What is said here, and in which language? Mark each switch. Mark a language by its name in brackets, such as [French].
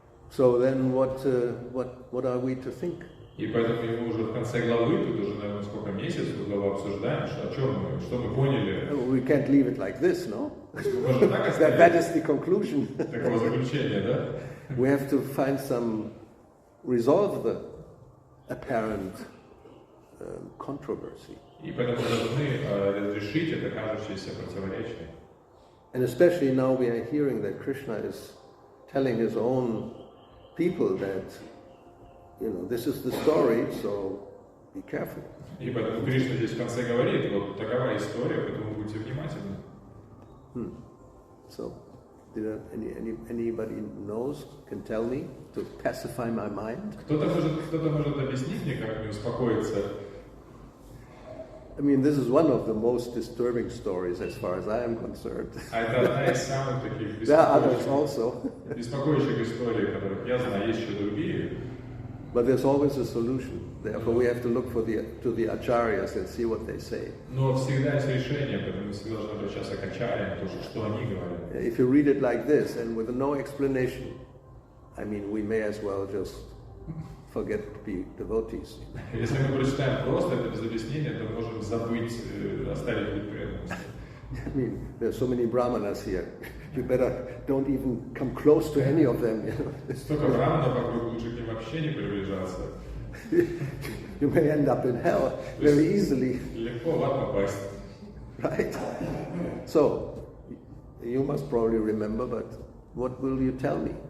[English] So then what are we to think? [Russian] И поэтому мы уже в конце главы, тут уже, наверное, сколько месяцев главу обсуждаем, что мы поняли. [English] We can't leave it like this, no? [Russian] Можно так оставить? [English] That is the conclusion. [Russian] Такого заключения, да? [English] We have to find resolve the apparent controversy. [Russian] И поэтому должны разрешить это кажущееся противоречие. [English] And especially now we are hearing that Krishna is telling his own people that, this is the story, so be careful. [Russian] И поэтому Кришна здесь в конце говорит, вот такова история, поэтому будьте внимательны. [English] So, anybody knows, can tell me, to pacify my mind? [Russian] Кто-то может объяснить мне, как мне успокоиться? [English] I mean, this is one of the most disturbing stories as far as I am concerned. [Russian] Это одна из самых таких [English] There are others also. [Russian] беспокоящих историй, которых я знаю, есть еще другие. [English] But there's always a solution. Therefore, we have to look to the acharyas and see what they say. [Russian] Но всегда есть решение, поэтому мы всегда должны обращаться к ачарьям, что они говорят. [English] If you read it like this and with no explanation, I mean, we may as well just forget to be devotees. [Russian] Если мы прочитаем просто это без объяснения, то можем забыть, оставить быть преданностью. [English] I mean, there are so many brahmanas here. You better don't even come close to any of them. [Russian] Столько браманов вокруг, лучше к ним вообще не приближаться. [English] You may end up in hell very easily. [Russian] Легко в ад попасть. [English] Right? So, you must probably remember, but what will you tell me?